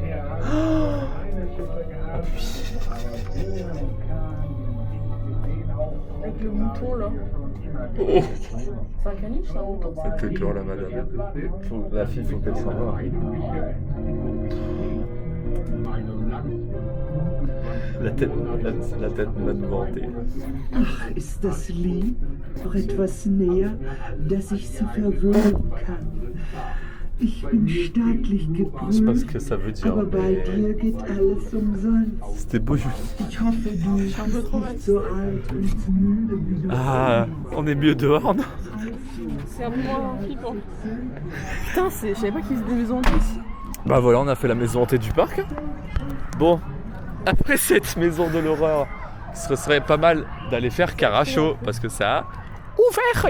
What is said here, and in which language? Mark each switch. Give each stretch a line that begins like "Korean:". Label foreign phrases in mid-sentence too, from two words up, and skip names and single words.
French: Avec le mouton là. C'est un caniche, c'est un mouton. C'était dur la madame. La fille, faut qu'elle s'en va. La tête va nous vanter.
German: Ach, ist das lieb, noch etwas näher, dass ich sie verwöhnen kann. Ich bin staatlich
French: C'est pas ce
German: geprüft,
French: que ça veut dire.
German: aber bei
French: Mais
German: dir geht alles umsonst.
French: c'était beau, Julie.
German: Ich hoffe, du bist nicht so alt und müde wie du
French: Ah, on est mieux dehors, non? C'est un peu moins flippant. Putain, je savais pas qu'ils faisaient des maisons hantées ici. Bah voilà, on a fait la maison hantée du parc. Bon, après cette maison de l'horreur, ce serait pas mal d'aller faire Caracho parce que ça a ouvert.